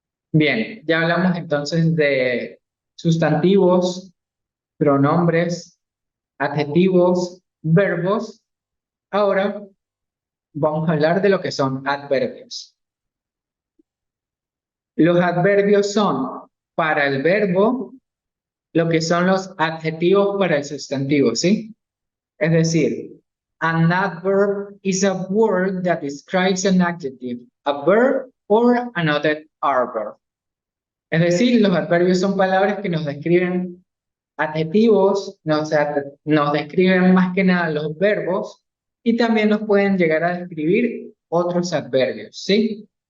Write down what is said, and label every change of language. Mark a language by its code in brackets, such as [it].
[es] Bien, ya hablamos entonces de sustantivos, pronombres, adjetivos, verbos. Ahora vamos a hablar de lo que son adverbios. Los adverbios son para el verbo lo que son los adjetivos para el sustantivo, ¿sí? Es decir, [en] an adverb is a word that describes an adjective, a verb or another adverb. [es] Es decir, los adverbios son palabras que nos describen adjetivos, nos describen más que nada los verbos y también nos pueden llegar a describir otros adverbios, ¿sí?